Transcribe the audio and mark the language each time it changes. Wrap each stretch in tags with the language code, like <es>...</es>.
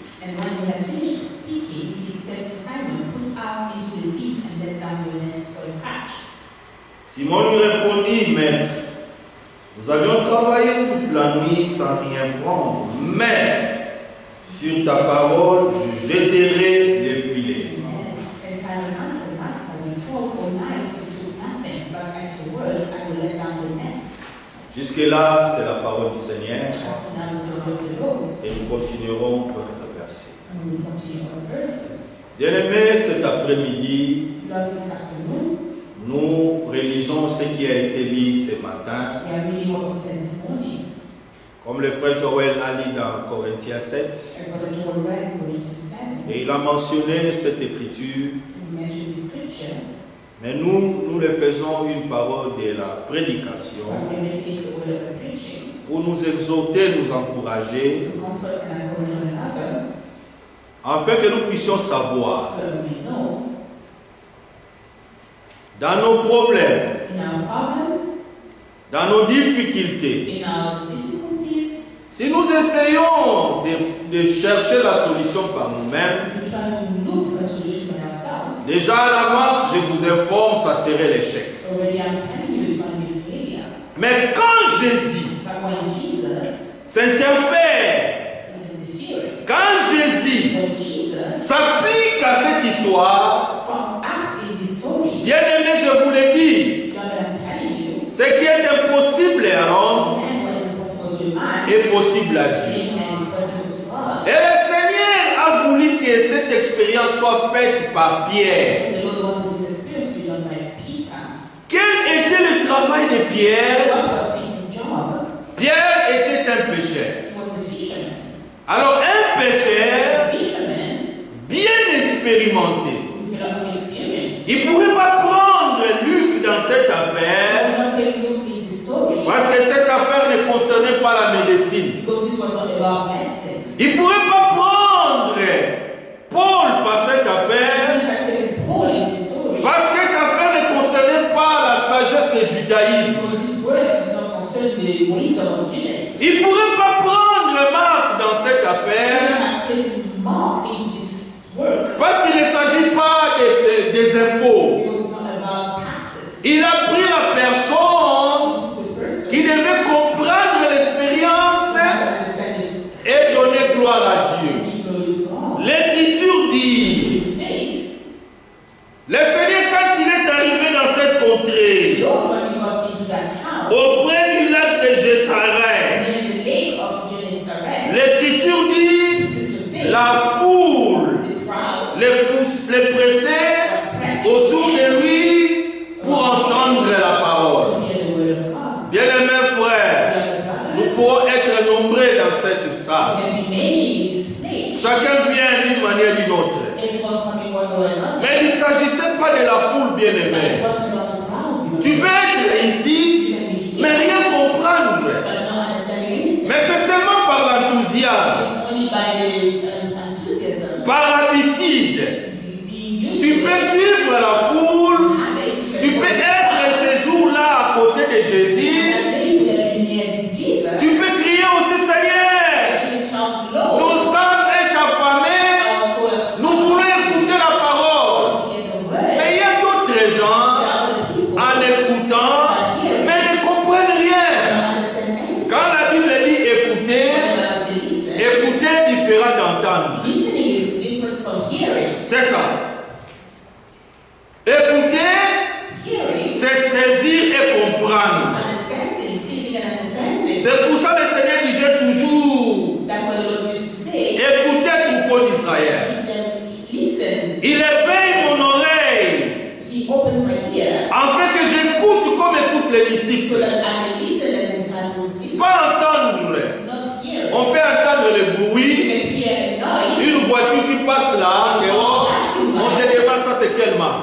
<en>And when he had finished speaking, he said to Simon, put out into the deep and let down your nets for a catch.</en> <fr>Simon lui répondit: Maître, nous avions travaillé toute la nuit sans rien prendre, mais sur ta parole, je jetterai les filets.</fr> <en>And Simon answered, Master, we toiled all night and took nothing, but at your words I will let down the nets.</en> <fr>Jusque-là, c'est la parole du Seigneur</fr> <en>And now is the word of the Lord.</en> <fr>et nous continuerons notre verset.</fr> <en>And we will continue our verses.</en> <fr>Bien-aimés, cet après-midi,</fr> <en>Lord, this afternoon,</en> <fr>nous réalisons ce qui a été dit ce matin.</fr> <en>we are reading what was said this morning.</en> <fr>Comme le frère Joël a lu dans Corinthiens 7,</fr> <en>As Brother Joel read in Corinthians</en> <fr>Et il a mentionné cette écriture.</fr> <en>He mentioned the scripture.</en> <fr>Mais nous le faisons une parole de la prédication</fr> <en>But we're making it the word of preaching</en> <fr>pour nous exhorter, nous encourager,</fr> <en>to comfort and encourage one another,</en> <fr>afin que nous puissions savoir</fr> <en>so that we may know</en> <fr>dans nos problèmes,</fr> <en>in our problems,</en> <fr>dans nos difficultés,</fr> <en>in our difficulties,</en> <fr>si nous essayons de chercher la solution par nous-mêmes,</fr> <en>if we try to look for a solution by ourselves,</en> <fr>déjà à l'avance, je vous informe, ça serait l'échec.</fr> <en>already I'm telling you it's going to be failure.</en> <fr>Mais quand Jésus</fr> <en>But when Jesus</en> <fr>s'interfère,</fr> <en>is interfering,</en> <fr>quand Jésus</fr> <en>when Jesus</en> <fr>s'applique à cette histoire,</fr> <en>acts in this story,</en> <fr>bien aimé, je vous l'ai dit,</fr> <en>God, I'm telling you,</en> <fr>ce qui est impossible à l'homme</fr> <en>man, what is impossible to a man,</en> <fr>est possible à Dieu.</fr> <en>and is possible to God.</en> <fr>Et le Seigneur a voulu que cette expérience soit faite par Pierre.</fr> <en>The Lord wanted this experience to be done by Peter.</en> <fr>Quel était le travail de Pierre?</fr> <en>What was Peter's job?</en> <fr>Pierre était un pécheur.</fr> <en>He was a fisherman.</en> <fr>Alors un pécheur</fr> <en>A fisherman</en> <fr>bien expérimenté,</fr> <en>with a lot of experience.</en> <fr>il ne pouvait pas prendre Luc dans cette</fr> <en>I</en> <fr>affaire</fr> <en>will not take Luke in the story</en> <fr>parce que cette affaire ne concernait pas la médecine.</fr> <en>because this was not about medicine.</en> <fr>Il ne pouvait pas prendre Paul par cette affaire</fr> <en>You can take Paul in the story</en> <fr>parce que cette affaire ne concernait pas la sagesse du judaïsme.</fr> <en>because this word did not concern the wisdom of Judas.</en> <fr>Il ne pourrait pas prendre Marc dans cette</fr> <en>You</en> <fr>affaire</fr> <en>cannot take Mark into this work</en> <fr>parce qu'il ne s'agit pas des impôts.</fr> <en>because it's not about taxes.</en> <fr>Il a pris la personne</fr> <en>It's the person</en> <fr>qui devait comprendre l'expérience</fr> <en>who understands this.</en> <fr>et donner gloire à Dieu.</fr> <en>Give glory to God.</en> <fr>L'Écriture dit,</fr> <en>It says,</en> <fr>le Seigneur quand il est arrivé dans cette</fr> <en>the</en> <fr>contrée,</fr> <en>Lord, when he got into that town,</en> <fr>auprès du lac de Gésarès,</fr> <en>near the lake of Gennesaret,</en> <fr>l'Écriture dit,</fr> <en>scripture says,</en> <fr>la foule</fr> <en>the crowd</en> <fr>les pressait autour de lui pour entendre la parole.</fr> <en>to hear the word of God.</en> <fr>Bien-aimés frères, nous pouvons être nombreux dans cette</fr> <en>There</en> <fr>salle.</fr> <en>can be many in this place.</en> <fr>Chacun vient d'une manière ou d'une autre.</fr> <en>Everyone coming one way or another.</en> <fr>Mais il ne s'agissait pas de la foule</fr> <en>But</en> <fr>bien-aimée.</fr> <en>it wasn't about the crowd.</en> <fr>Tu peux être ici,</fr> <en>You can be</en> <fr>mais</fr> <en>here,</en> <fr>rien comprendre.</fr> <en>but not understanding anything.</en> <fr>Mais c'est seulement par l'enthousiasme,</fr> <en>It's only by the enthusiasm.</en> <fr>par habitude.</fr> <en>Being used</en> <fr>Tu</fr> <en>to</en> <fr>peux</fr> <en>it.</en> <fr>suivre la foule,</fr> <en>Habit.</en> <fr>tu peux être ce jour-là à côté de Jésus.</fr> <en>That day you would have been near Jesus.</en> <fr>Tu peux crier aussi, Seigneur,</fr> <en>You can chant, Lord,</en> <fr>nos âmes sont affamées,</fr> <en>our soul is</en> <fr>nous voulons écouter la parole.</fr> <en>hear the word.</en> <fr>Mais il y a d'autres</fr> <en>There</en> <fr>gens,</fr> <en>are other people</en> <fr>en écoutant, mais ne comprennent</fr> <en>who</en> <fr>rien.</fr> <en>don't understand anything.</en> <fr>Quand la Bible dit écouter,</fr> <en>When I say listen,</en> <fr>écouter est différent d'entendre.</fr> <en>listening is different from hearing.</en> <fr>C'est ça. Écouter,</fr> <en>Hearing is</en> <fr>c'est saisir et comprendre.</fr> <en>understanding, seeing and understanding.</en> <fr>C'est pour ça que le Seigneur disait toujours,</fr> <en>That's what the Lord used to say.</en> <fr>écoutez troupeau d'Israël.</fr> <en>Keep them, listen.</en> <fr>Il éveille mon oreille,</fr> <en>He opens my ear</en> <fr>afin que j'écoute comme écoutent les</fr> <en>so</en> <fr>disciples.</fr> <en>that I may listen and the disciples listen.</en> <fr>Pas entendre.</fr> <en>Not hear.</en> <fr>On peut entendre le</fr> <en>You</en> <fr>bruit,</fr> <en>can hear a noise.</en> <fr>une voiture qui passe là, dehors, on te demande ça c'est quelle marque.</fr>